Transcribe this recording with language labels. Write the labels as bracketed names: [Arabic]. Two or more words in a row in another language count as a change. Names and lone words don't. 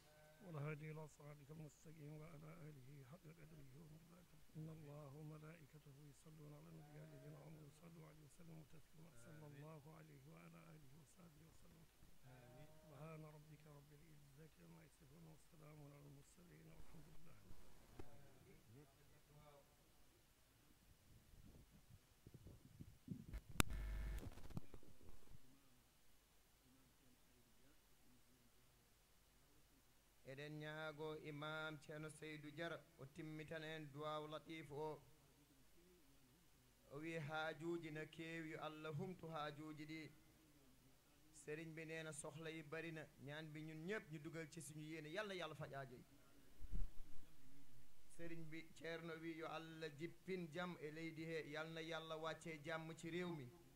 [Arabic] والهادي إلى صراطك المستقيم وعلى آله حق قدره ومقداره إن الله وملائكته يصلون على النبي الذين آمنوا صلوا عليه وسلموا تسليما صلى الله عليه وعلى آله وصحبه وسلم تسليما سبحان ربك رب العزة عما يصفون وسلام على المرسلين والحمد لله رب العالمين. [Fula] eɗen ñaago imam ceerno Seydou Diara o timmitan en duwaw latif o wi haajuji na keewi yo Allah humtu haajuji ɗi [Wolof] sëriñ bi nee na soxla yi bari na ñaan bi ñun ñëpp ñu dugal ci suñu yéene yàlla yàlla fajaajo yi sëriñ bi [Fula] ceerno wi yo Allah jippin jam e leydi he [Wolof] yal na yàlla wàccee jàmm ci réew mi